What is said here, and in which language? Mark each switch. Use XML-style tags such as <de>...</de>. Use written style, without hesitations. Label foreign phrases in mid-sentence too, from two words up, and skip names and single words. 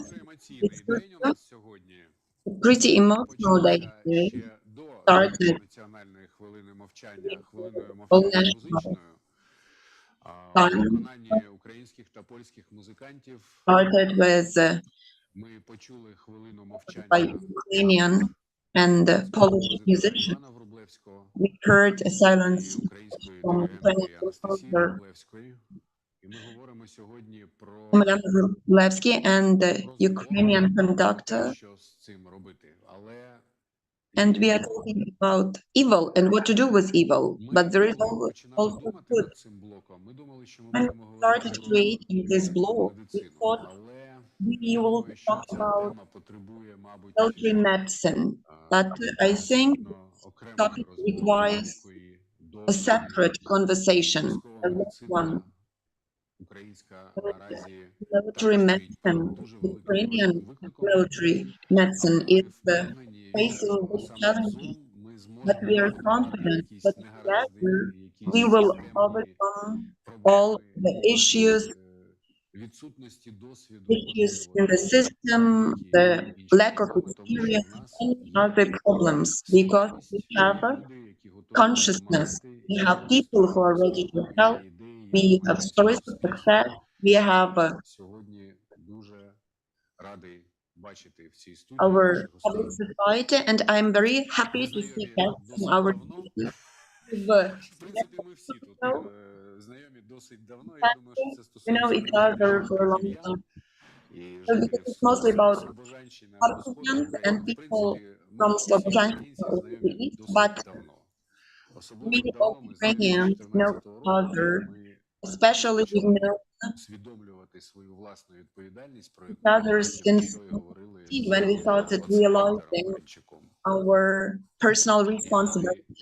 <uk>Емоційний день у нас сьогодні.</uk> <en>Pretty emotional day</en> <uk>Почався</uk> <en>today.</en> <uk>ще до</uk> <en>Started</en> <uk>національної хвилини мовчання, хвилиною</uk> <en>all</en> <uk>мовчання</uk> <en>national</en> <uk>музичною.</uk> <en>time.</en> <uk>У виконанні українських та польських музикантів</uk> <en>Started with</en> <uk>ми почули хвилину</uk> <en>by</en> <uk>мовчання</uk> <en>Ukrainian and Polish musicians.</en> <uk>Івана Врублевського</uk> <en>We heard a silence</en> <uk>і української</uk> <en>from</en> <uk>диригентки</uk> <en>Ukrainian</en> <uk>Анастасії</uk> <en>composer</en> <uk>Врублевської. І ми говоримо сьогодні про</uk> <en>Emelian Wrublewski and the Ukrainian conductor,</en> <uk>що з цим робити. Але</uk> <en>and we are talking about evil and what to do with evil. But there is</en> <uk>коли починали</uk> <en>also</en> <uk>думати</uk> <en>good.</en> <uk>над цим блоком, ми думали, що ми</uk> <en>When we</en> <uk>будемо говорити</uk> <en>started</en> <uk>про</uk> <en>creating this blog, we</en> <uk>медицину.</uk> <en>thought</en> <uk>Але</uk> <en>we will</en> <uk>думаю, що</uk> <en>talk</en> <uk>ця</uk> <en>about</en> <uk>тема потребує, мабуть,</uk> <en>military medicine, but I think</en> <uk>окремої</uk> <en>topic</en> <uk>розмови,</uk> <en>requires</en> <uk>великої,</uk> <en>a</en> <uk>довгої.</uk> <en>separate conversation,</en> <uk>Військова</uk> <en>a long one.</en> <uk>медицина українська наразі</uk> <en>Military medicine, Ukrainian military medicine is facing big challenges, but we are confident that together we will overcome all the issues</en> <uk>відсутності досвіду,</uk> <en>in the system, the lack of experience, and other problems, because we have a consciousness, we have people who are ready to help, we have stories of success, we have</en> <uk>сьогодні дуже радий бачити в цій студії</uk> <en>our</en> <uk>наших</uk> <en>public</en> <uk>гостей.</uk> <en>society, and I'm very happy to see guests in our city.</en> <uk>В принципі, ми всі тут знайомі досить давно. Я думаю, що це</uk> <en>We</en> <uk>стосується</uk> <en>know each other for a long time.</en> <uk>і</uk> <en>So because it's mostly about</en> <uk>Слобожанщини,</uk> <en>Kharkivians and people from Slobozhanka to the east, but we all Ukrainians know each other, especially we know each other since when we started realizing our personal responsibilities.</en>